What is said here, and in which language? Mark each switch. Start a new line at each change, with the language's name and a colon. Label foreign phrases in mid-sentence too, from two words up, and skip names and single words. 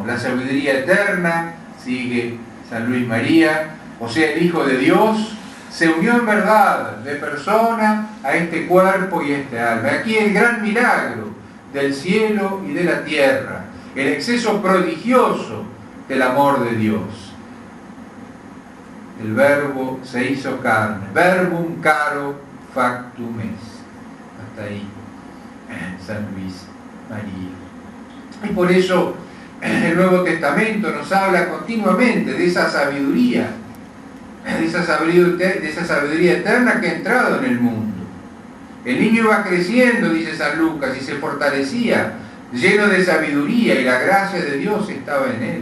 Spanish: La sabiduría eterna, sigue San Luis María, o sea, el Hijo de Dios, se unió en verdad de persona a este cuerpo y a este alma. Aquí el gran milagro del cielo y de la tierra, el exceso prodigioso del amor de Dios. El Verbo se hizo carne,
Latin: verbum caro factum est.
Spanish: Hasta ahí, San Luis María. Y por eso el Nuevo Testamento nos habla continuamente de esa sabiduría, de esa sabiduría eterna que ha entrado en el mundo. El niño iba creciendo, dice San Lucas, y se fortalecía, lleno de sabiduría, y la gracia de Dios estaba en él.